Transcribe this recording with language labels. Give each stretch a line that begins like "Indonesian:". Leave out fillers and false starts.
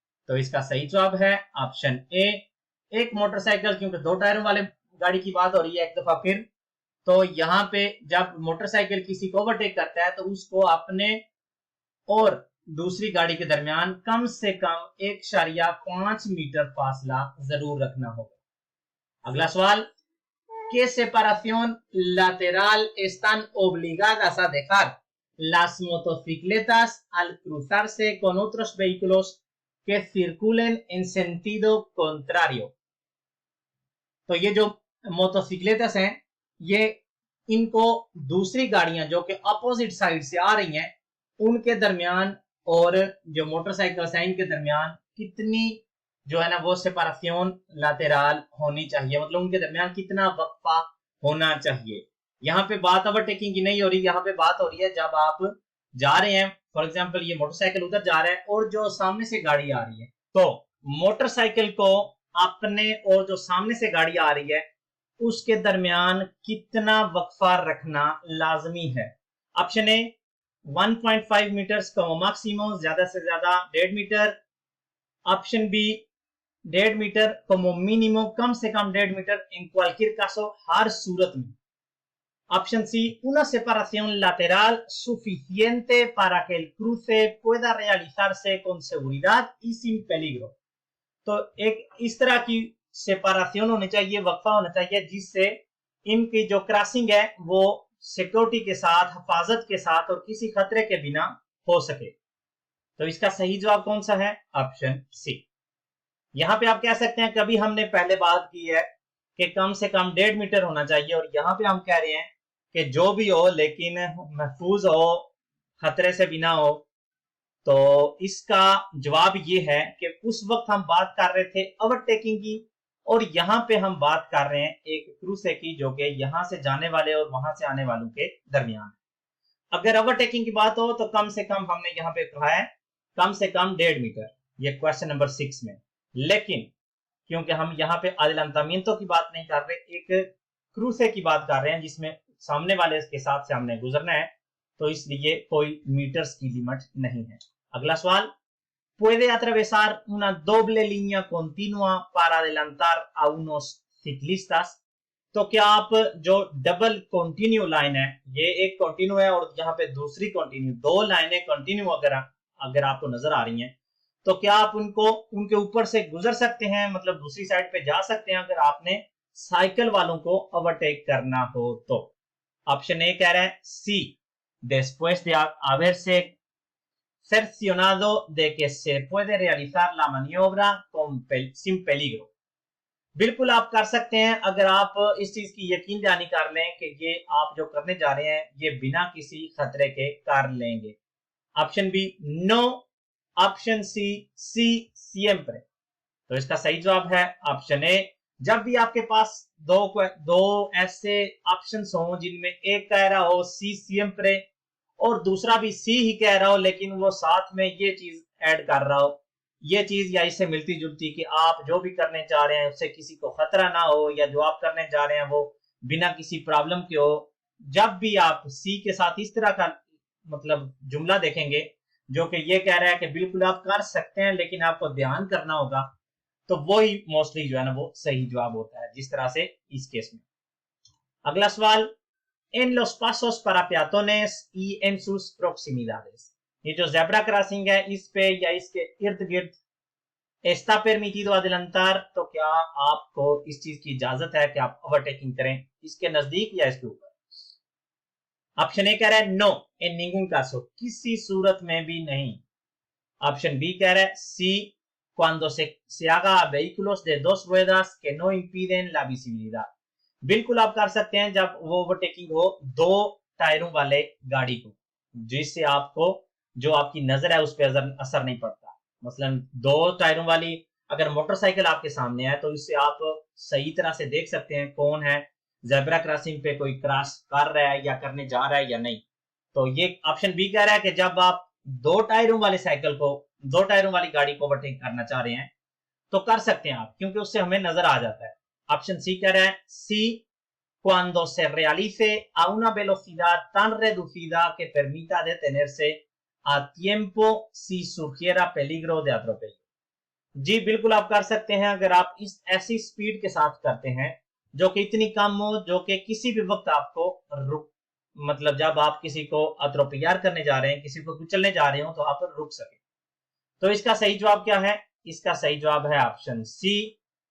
Hindi: तो इसका सही जवाब है ऑप्शन ए। एक मोटरसाइकिल, क्योंकि 2 टायरों वाले गाड़ी की बात हो रही है एक दफा फिर, तो यहाँ पे जब मोटरसाइकिल किसी को ओवरटेक करता है तो उसको अपने और दूसरी गाड़ी के दरमियान कम से कम 1.5 मीटर फासला जरूर रखना होगा। अगला सवाल,
Spanish: ¿Qué separación lateral están obligadas a dejar las motocicletas al cruzarse con otros vehículos que circulen en sentido contrario?
Hindi: तो ये जो मोटोसिक्लेटस हैं, ये इनको दूसरी गाड़ियां जो कि अपोजिट साइड से आ रही हैं उनके दरमियान और जो मोटरसाइकिल्स हैं इनके दरमियान कितनी जो है ना वो सेपरेशन लातेराल होनी चाहिए, मतलब उनके दरमियान कितना वक्फा होना चाहिए। यहाँ पे बात ओवरटेकिंग की नहीं हो रही, यहाँ पे बात हो रही है जब आप जा रहे हैं, फॉर एग्जांपल ये मोटरसाइकिल उधर जा रहा है और जो सामने से गाड़ी आ रही है, तो मोटरसाइकिल को अपने और जो सामने से गाड़ी आ रही है उसके दरमियान कितना वक्फा रखना लाजमी है। ऑप्शन ए 1.5 मीटर्स का मैक्सिमम, ज्यादा से ज्यादा 1.5 metre. Option B 1.5 metre
Spanish: como mínimo,
Hindi: कम से कम 1.5 मीटर
Spanish: en cualquier caso,
Hindi: हर सूरत में। Option C
Spanish: una separación lateral suficiente para que el cruce pueda realizarse con seguridad y sin peligro।
Hindi: तो एक इस तरह की सेपरेशन होनी चाहिए, वक्फा होना चाहिए जिससे इनकी जो क्रॉसिंग है वो सिक्योरिटी के साथ, हिफाजत के साथ और किसी खतरे के बिना हो सके। तो इसका सही जवाब कौन सा है? Option C. यहां पे आप कह सकते हैं, कभी हमने पहले बात की है कि कम से कम 1.5 मीटर होना चाहिए, और यहां पे हम कह रहे हैं कि जो भी हो लेकिन महफूज हो, खतरे से बिना हो। तो इसका जवाब ये है कि उस वक्त हम बात कर रहे थे ओवरटेकिंग की, और यहां पे हम बात कर रहे हैं एक क्रूसे की जो कि यहां से जाने वाले और वहां से आने वालों के दरमियान। अगर ओवरटेकिंग की बात हो तो कम से कम हमने यहाँ पे कहा है कम से कम 1.5 मीटर, ये क्वेश्चन नंबर 6 में। लेकिन क्योंकि हम यहाँ पे अdelanamiento की बात नहीं कर रहे, एक क्रूसे की बात कर रहे हैं जिसमें सामने वाले के साथ से हमने गुजरना है, तो इसलिए कोई मीटर्स की लिमिट नहीं है। अगला सवाल,
Spanish: puede atravesar una doble línea continua para adelantar a unos ciclistas।
Hindi: तो क्या आप जो डबल कंटिन्यू लाइन है, ये एक कंटिन्यू है और यहाँ पे दूसरी कंटिन्यू, 2 लाइनें कंटिन्यू अगर आपको नजर आ रही हैं, तो क्या आप उनको उनके ऊपर से गुजर सकते हैं, मतलब दूसरी साइड पे जा सकते हैं अगर आपने साइकिल वालों को ओवरटेक करना हो तो? ऑप्शन ए कह रहा है सी,
Spanish: después de haberse cercionado de que se puede realizar la maniobra sin peligro।
Hindi: बिल्कुल आप कर सकते हैं अगर आप इस चीज की यकीन दहानी कर लें कि ये आप जो करने जा रहे हैं ये बिना किसी खतरे के कर लेंगे। Option be no, option C
Spanish: सी सिएम्प्रे।
Hindi: तो इसका सही जवाब है ऑप्शन ए। जब भी आपके पास दो ऐसे ऑप्शंस हों जिनमें एक कह रहा हो
Spanish: सी सिएम्प्रे
Hindi: और दूसरा भी सी ही कह रहा हो, लेकिन वो साथ में ये चीज ऐड कर रहा हो, ये चीज या इससे मिलती जुलती, कि आप जो भी करने जा रहे हैं उससे किसी को खतरा ना हो, या जो आप करने जा रहे हैं वो बिना किसी प्रॉब्लम के हो। जब भी आप सी के साथ इस तरह का मतलब जुमला देखेंगे जो कि ये कह रहा है कि बिल्कुल आप कर सकते हैं लेकिन आपको ध्यान करना होगा, तो वो ही मोस्टली जो है ना वो सही जवाब होता है, जिस तरह से इस केस में। अगला सवाल,
Spanish: en los pasos para peatones y en sus proximidades।
Hindi: ये जो जेब्रा क्रॉसिंग है इस पे या इसके इर्द गिर्द
Spanish: está permitido adelantar,
Hindi: तो क्या आपको इस चीज की इजाजत है कि आप ओवरटेकिंग करें इसके नजदीक या इसके ऊपर? ऑप्शन ए कह रहा है नो,
Spanish: इन ningún caso,
Hindi: किसी सूरत में भी नहीं। ऑप्शन बी कह रहा है सी,
Spanish: cuando se haga a vehículos de 2 ruedas que no impiden la visibilidad।
Hindi: बिल्कुल आप कर सकते हैं जब वो ओवरटेकिंग हो 2 टायरों वाले गाड़ी को, जिससे आपको जो आपकी नजर है उस पर असर नहीं पड़ता। मसलन 2 टायरों वाली अगर मोटरसाइकिल आपके सामने है तो इससे आप सही तरह से देख सकते हैं कौन है जेब्रा क्रॉसिंग पे, कोई क्रॉस कर रहा है या करने जा रहा है या नहीं। तो ये ऑप्शन बी कह रहा है कि जब आप 2 टायरों वाले साइकिल को दो टायरों वाली गाड़ी को ओवरटेक करना चाह रहे हैं तो कर सकते हैं आप, क्योंकि उससे हमें नजर आ जाता है। ऑप्शन सी कह रहा है, सी
Spanish: cuando se realice a una velocidad tan reducida que permita detenerse a tiempo si surgiera peligro de atropello।
Hindi: जी बिल्कुल आप कर सकते हैं, अगर आप इस ऐसी स्पीड के साथ करते हैं जो कि इतनी कम हो जो कि किसी भी वक्त आपको रुक, मतलब जब आप किसी को अत्रोपियार करने जा रहे हैं, किसी को कुचलने जा रहे हो तो आप रुक सके। तो इसका सही जवाब क्या है? इसका सही जवाब है ऑप्शन सी।